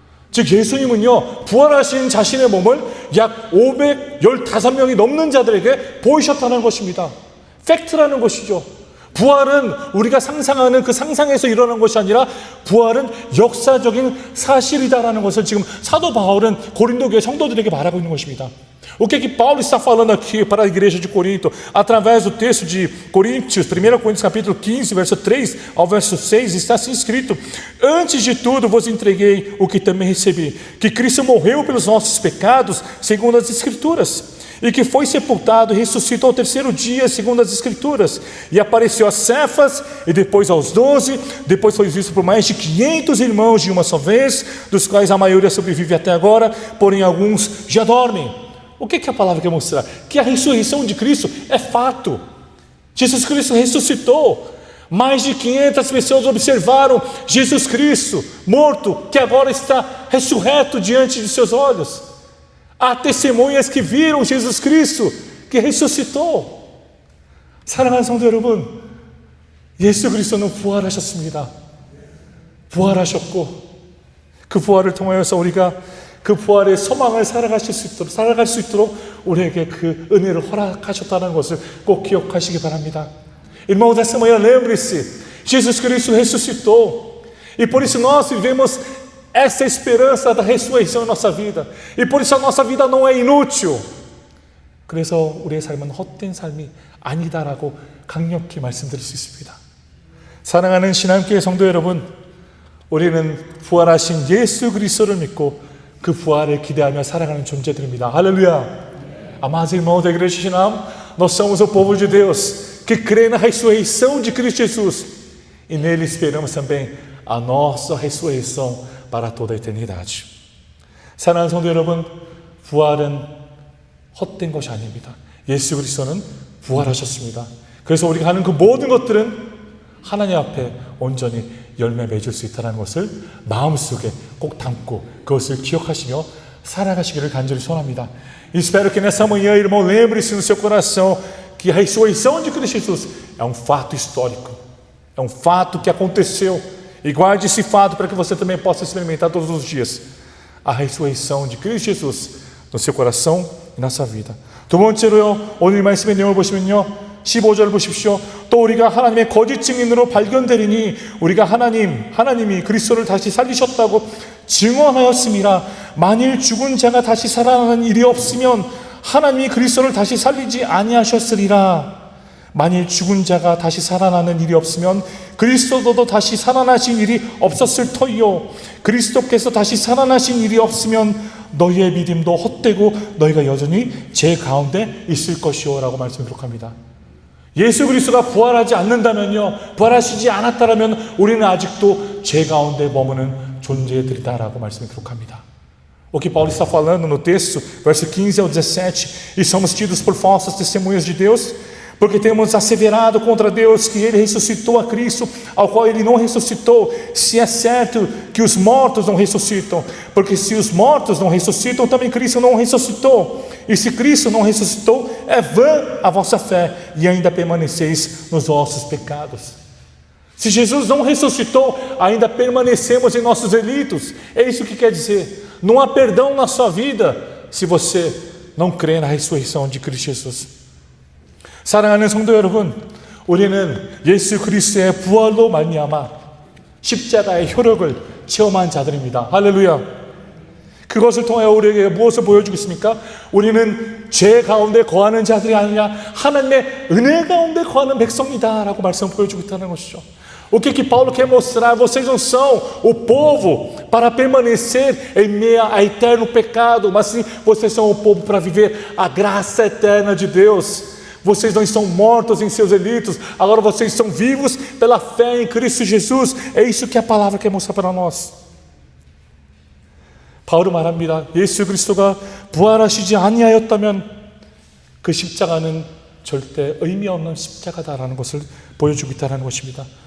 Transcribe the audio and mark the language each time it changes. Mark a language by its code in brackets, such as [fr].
[ko] 즉 예수님은요, 부활하신 자신의 몸을 약 515명이 넘는 자들에게 보이셨다는 것입니다. 팩트라는 것이죠. 부활은 우리가 상상하는 그 상상에서 일어난 것이 아니라 부활은 역사적인 사실이다라는 것을 지금 사도 바울은 고린도 교회 성도들에게 말하고 있는 것입니다. [pt] O que Paulo está falando aqui para a igreja de Corinto? Através do texto de Coríntios, 1 Coríntios capítulo 15, verso 3 ao verso 6, está assim escrito: antes de tudo vos entreguei o que também recebi, que Cristo morreu pelos nossos pecados, segundo as Escrituras, e que foi sepultado e ressuscitou ao terceiro dia, segundo as Escrituras, e apareceu a Cefas, e depois aos 12, depois foi visto por mais de 500 irmãos de uma só vez, dos quais a maioria sobrevive até agora, porém alguns já dormem. O que a palavra quer mostrar? Que a ressurreição de Cristo é fato. Jesus Cristo ressuscitou. Mais de 500 pessoas observaram Jesus Cristo morto, que agora está ressurreto diante de seus olhos. Há testemunhas que viram Jesus Cristo, que ressuscitou. [ko] 사랑하는 성도 여러분, 예수 그리스도는 부활하셨습니다. 부활하셨고 그 부활을 통하여서 우리가 그 부활의 소망을 살아갈 수 있도록 우리에게 그 은혜를 허락하셨다는 것을 꼭 기억하시기 바랍니다. [pt] Irmãos, nessa manhã lembre-se, Jesus Cristo ressuscitou e por isso nós vivemos essa esperança da ressurreição em nossa vida e por isso a nossa vida não é inútil. [ko] 그래서 우리의 삶은 헛된 삶이 아니다라고 강력히 말씀드릴 수 있습니다. 사랑하는 신앙교회 성도 여러분, 우리는 부활하신 예수 그리스도를 믿고 그 부활을 기대하며 살아가는 존재들입니다. [pt] Aleluia! Amados irmãos da igreja de Shinam, nós somos o povo de Deus que crê na ressurreição de Cristo Jesus e nele esperamos também a nossa ressurreição para toda a eternidade. [ko] 사랑하는 성도 여러분, 부활은 헛된 것이 아닙니다. 예수 그리스도는 부활하셨습니다. 그래서 우리가 하는 그 모든 것들은 하나님 앞에 온전히 열매 맺을 수 있다는 것을 마음속에 꼭 담고 그것을 기억하시며 살아가시기를 간절히 소원합니다. [pt] Espero que nessa manhã, irmão, lembre-se no seu coração que a ressurreição de Cristo Jesus é um fato histórico, é um fato que aconteceu, e guarde esse fato para que você também possa experimentar todos os dias a ressurreição de Cristo Jesus no seu coração e na sua vida. [ko] 두 번째로요, 오늘 말씀의 내용을 보시면요, 15절 보십시오. 또 우리가 하나님의 거짓 증인으로 발견되리니 우리가 하나님이 그리스도를 다시 살리셨다고 증언하였음이라. 만일 죽은 자가 다시 살아나는 일이 없으면 하나님이 그리스도를 다시 살리지 아니하셨으리라. 만일 죽은 자가 다시 살아나는 일이 없으면 그리스도도 다시 살아나신 일이 없었을 터이요. 그리스도께서 다시 살아나신 일이 없으면 너희의 믿음도 헛되고 너희가 여전히 제 가운데 있을 것이요 라고 말씀 기록합니다. 예수 그리스도가 부활하지 않는다면요, 부활하시지 않았다면 우리는 아직도 죄 가운데 머무는 존재들이다라고 말씀을 기록합니다. [pt] O que Paulo está falando no texto, verso 15 ao 17, e somos tidos por falsas testemunhas de Deus, porque temos asseverado contra Deus que Ele ressuscitou a Cristo, ao qual Ele não ressuscitou, se é certo que os mortos não ressuscitam, porque se os mortos não ressuscitam, também Cristo não ressuscitou. E se Cristo não ressuscitou, é vã a vossa fé, e ainda permaneceis nos vossos pecados. Se Jesus não ressuscitou, ainda permanecemos em nossos delitos. É isso que quer dizer. Não há perdão na sua vida se você não crê na ressurreição de Cristo Jesus. [ko] 사랑하는 성도 여러분, 우리는 예수 그리스도의 부활로 말미암아 십자가의 효력을 체험한 자들입니다. 할렐루야. 그것을 통하여 우리에게 무엇을 보여주고 있습니까? 우리는 죄 가운데 거하는 자들이 아니라 하나님의 은혜 가운데 거하는 백성이다 라고 말씀을 보여주고 있다는 것이죠. [pt] O que Paulo quer mostrar? Vocês não são o povo para permanecer em meio a eterno pecado, mas sim, vocês são o povo para viver a graça eterna de Deus. Vocês não estão mortos em seus delitos, agora vocês são vivos pela fé em Cristo Jesus. É isso que a palavra quer mostrar para nós. [ko] 바울은 말합니다. 예수 그리스도가 부활하시지 아니하였다면 그 십자가는 절대 의미 없는 십자가다라는 것을 보여주고 있다는 것입니다.